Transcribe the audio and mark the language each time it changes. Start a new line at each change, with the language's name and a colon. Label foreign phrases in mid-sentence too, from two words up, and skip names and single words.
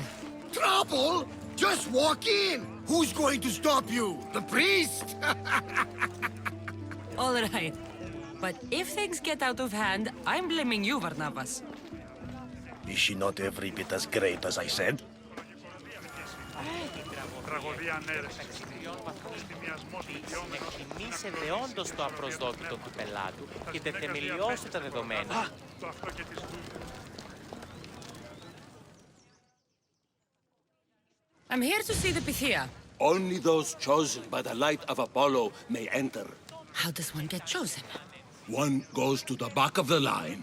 English: Trouble? Just walk in! Who's going to stop you? The priest? All right. But if things get out of hand, I'm blaming you, Barnabas. Is she not every bit as great as I said?
Greek: Εκτιμήσετε όντως το απροσδόκητο του πελάτου και τεθεμελιώσετε τα δεδομένα.
English: I'm here to see the Pythia. Only those chosen by the light of Apollo may enter. How does one get chosen? One goes to the back of the line.